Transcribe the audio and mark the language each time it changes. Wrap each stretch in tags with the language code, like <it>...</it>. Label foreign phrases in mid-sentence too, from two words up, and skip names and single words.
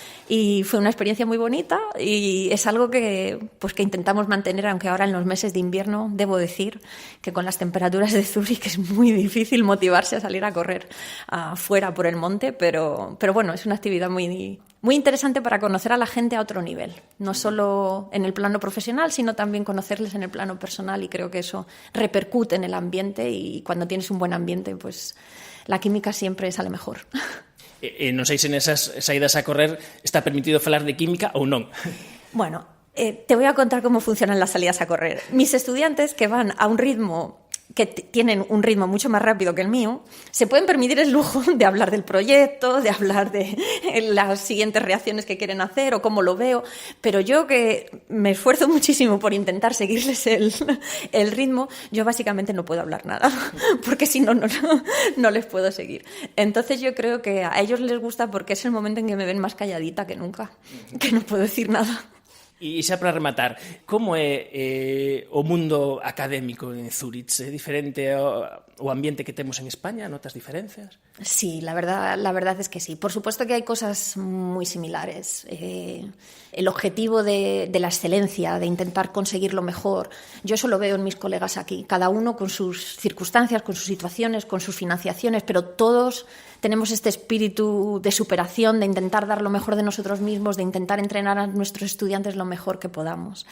<es>y fue una experiencia muy bonita y es algo que intentamos mantener, aunque ahora en los meses de invierno debo decir que con las temperaturas de Zúrich es muy difícil motivarse a salir a correr afuera por el monte, pero bueno, es una actividad muy interesante para conocer a la gente a otro nivel, no solo en el plano profesional, sino también conocerles en el plano personal, y creo que eso repercute en el ambiente, y cuando tienes un buen ambiente, pues la química siempre sale mejor.</es> <gl>Non sei se nesas saídas a correr está permitido falar de química ou non.</gl> <es>Bueno, te voy a contar cómo funcionan las salidas a correr. Mis estudiantes, que van a un ritmo, que tienen un ritmo mucho más rápido que el mío, se pueden permitir el lujo de hablar del proyecto, de hablar de las siguientes reacciones que quieren hacer o cómo lo veo, pero yo, que me esfuerzo muchísimo por intentar seguirles el ritmo, yo básicamente no puedo hablar nada, porque si no les puedo seguir. Entonces yo creo que a ellos les gusta porque es el momento en que me ven más calladita que nunca, que no puedo decir nada.</es> <gl>E xa para rematar, como é o mundo académico en Zúrich? É diferente ao ambiente que temos en España? Notas diferencias?</gl> <es>Sí, la verdad es que sí. Por supuesto que hay cosas muy similares. El objetivo de la excelencia, de intentar conseguir lo mejor, yo eso lo veo en mis colegas aquí, cada uno con sus circunstancias, con sus situaciones, con sus financiaciones, pero todos tenemos este espíritu de superación, de intentar dar lo mejor de nosotros mismos, de intentar entrenar a nuestros estudiantes lo mejor que podamos.</es>